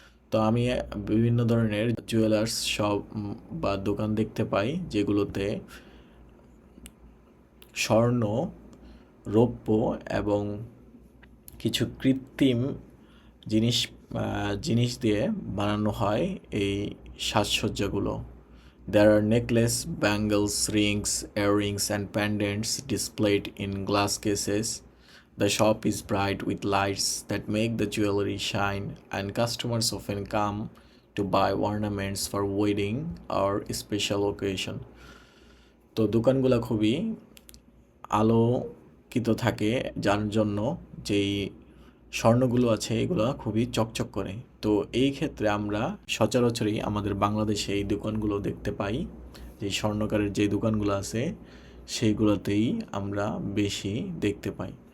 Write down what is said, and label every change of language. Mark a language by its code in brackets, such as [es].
[bn] তো আমি বিভিন্ন ধরনের জুয়েলার্স শপ বা দোকান দেখতে পাই যেগুলোতে স্বর্ণ, রৌপ্য এবং কিছু কৃত্রিম জিনিস জিনিস দিয়ে বানানো হয় এই সাজসজ্জাগুলো। [en] There are necklace, bangles, rings, earrings and pendants displayed in glass cases. The shop is bright with lights that make the jewelry shine and customers often come to buy ornaments for wedding or special occasion. [bn] তো দোকানগুলো খুবই আলোকিত থাকে যার জন্য যেই স্বর্ণগুলো আছে এগুলো খুবই চকচক করে। তো এই ক্ষেত্রে আমরা সচরাচরই আমাদের বাংলাদেশে এই দোকানগুলো দেখতে পাই, যে স্বর্ণকারের যে দোকানগুলো আছে সেইগুলোতেই আমরা বেশি দেখতে পাই।